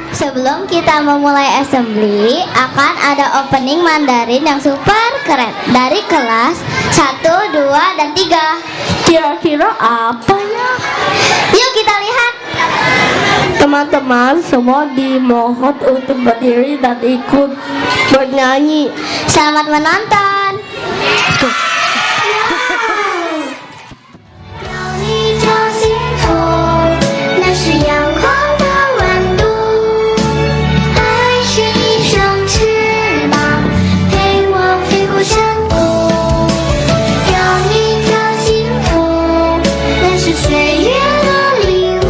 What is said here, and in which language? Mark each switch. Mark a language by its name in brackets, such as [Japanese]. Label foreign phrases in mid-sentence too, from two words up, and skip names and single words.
[Indonesian] sebelum kita memulai assembly, akan ada opening Mandarin yang super keren dari kelas 1, 2, dan 3. Kira-kira apa ya? Yuk kita lihat. Teman-teman semua dimohon untuk berdiri dan ikut bernyanyi. Selamat menonton. [Chinese] 有你就幸福，那是阳光的温度。爱是一双翅膀，陪我飞过山谷。有你就幸福，那是岁月的礼物。